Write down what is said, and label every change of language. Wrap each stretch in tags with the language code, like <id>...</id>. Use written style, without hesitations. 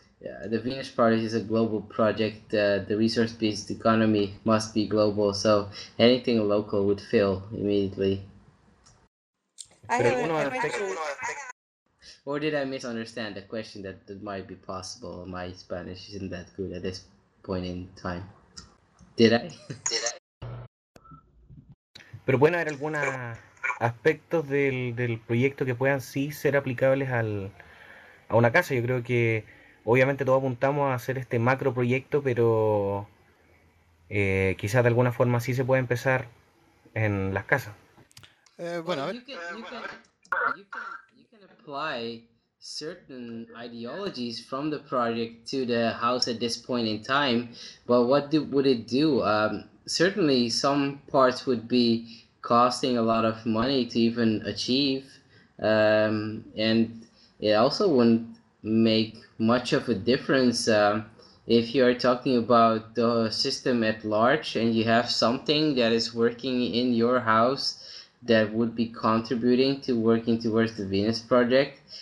<en>Yeah, the Venus Project is a global project. The resource-based economy must be global, so anything local would fail immediately. I have a question. Or did I misunderstand the question that it might be possible? My Spanish isn't that good at this point in time. Did I?</en> <es>Pero bueno, ¿hay algunos aspectos del proyecto que puedan sí ser aplicables a una casa? Yo creo que obviamente todos apuntamos a hacer este macro proyecto, pero quizás de alguna forma sí se puede empezar en las casas. Bueno, a ver.</es> <en>You can apply certain ideologies from the project to the house at this point in time, but what do, would it do? Certainly, some parts would be costing a lot of money to even achieve, and it also wouldn't make much of a difference if you are talking about the system at large and you have something that is working in your house that would be contributing to working towards the Venus Project.</en>